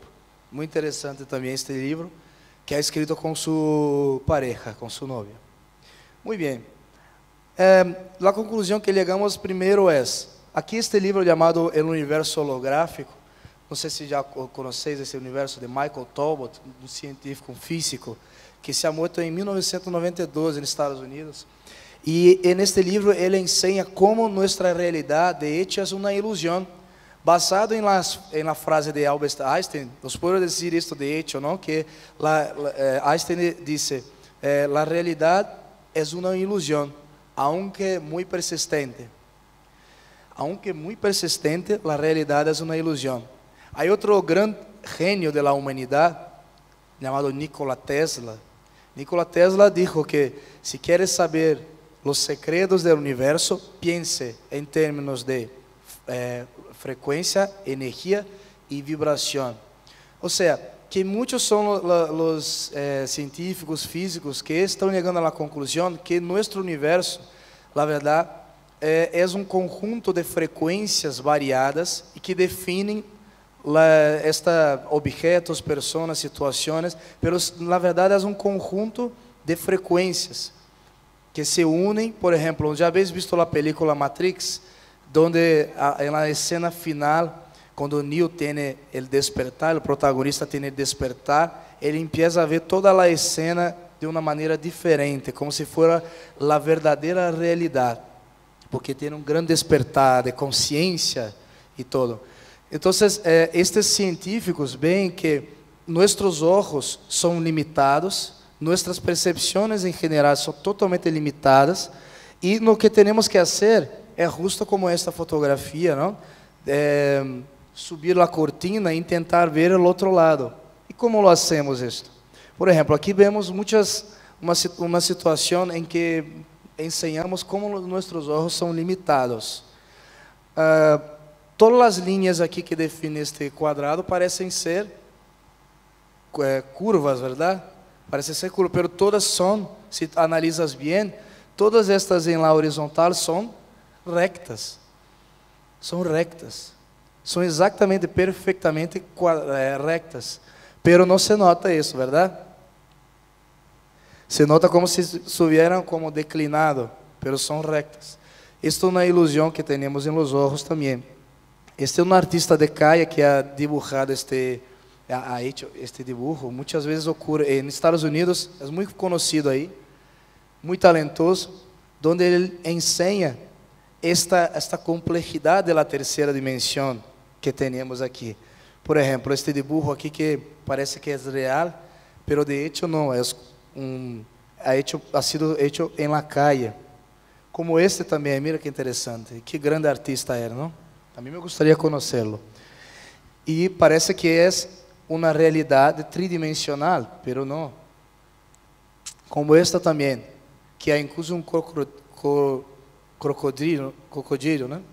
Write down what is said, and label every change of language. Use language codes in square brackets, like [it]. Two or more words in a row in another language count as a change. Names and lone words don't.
[pt] Muito interessante também este livro, que é escrito com sua pareja, com sua novia. Muito bem. A conclusão que chegamos primeiro é, aqui este livro chamado El Universo Holográfico, não sei se já conheceis esse universo de Michael Talbot, um científico, um físico, que [es] se ha muerto [pt] em 1992 nos Estados Unidos. E neste livro ele ensina como nossa realidade [es] de hecho [pt] é uma ilusão, [es] basado em la frase de Albert Einstein. [pt] Os posso dizer isto [es] de hecho, [pt] não? Que Einstein disse: la realidade é uma ilusão, aunque muito persistente. Aunque muito persistente, la realidade é uma ilusão. Há outro grande gênio da humanidade, chamado Nikola Tesla. Nikola Tesla dijo que se queres saber os segredos do universo, pense em termos de frequência, energia e vibração. Ou seja, que muitos são os científicos físicos que estão chegando à conclusão que nosso universo, na verdade, é um conjunto de frequências variadas e que definem objetos, pessoas, situações, mas na verdade é um conjunto de frequências que se unem. Por exemplo, já habéis visto a película Matrix, onde na cena final, quando Neo tem o despertar, o protagonista tem o despertar, ele empieza a ver toda a cena de uma maneira diferente, como se fosse a verdadeira realidade, porque tem um grande despertar de consciência e todo. Então, estes científicos veem que nossos olhos são limitados, nossas percepções em geral são totalmente limitadas, E no que temos que fazer é justo como esta fotografia, não? Subir a cortina e tentar ver o outro lado. E como [es] lo hacemos [pt] isto? Por exemplo, aqui vemos uma situação em que ensinamos como nossos olhos são limitados. Todas as linhas aqui que definem este quadrado parecem ser curvas, verdade? Parecem ser curvas, mas todas são, se analisas bem, todas estas em la horizontal são rectas. São rectas. São exatamente, perfeitamente rectas. Pero não se nota isso, verdade? Se nota como se estuvieran como declinado, pero são rectas. Isto é uma ilusão que temos em [es] los ojos [pt] também. [es] Este [pt] é um [es] artista de calle que ha dibujado ha hecho este dibujo. [pt] Muitas vezes ocorre em Estados Unidos, é muito conhecido aí, muito talentoso, onde ele ensina esta complexidade da terceira dimensão que temos aqui. Por exemplo, este dibujo aqui que parece que é real, [es] pero de hecho [pt] não, [es] ha sido hecho [pt] em [es] la calle. [pt] Como este também, mira que interessante, que grande artista era, não? A mim me gostaria conhecê-lo. E parece que é uma realidade tridimensional, pero não. Como esta também, que há incluso um crocodilo, né?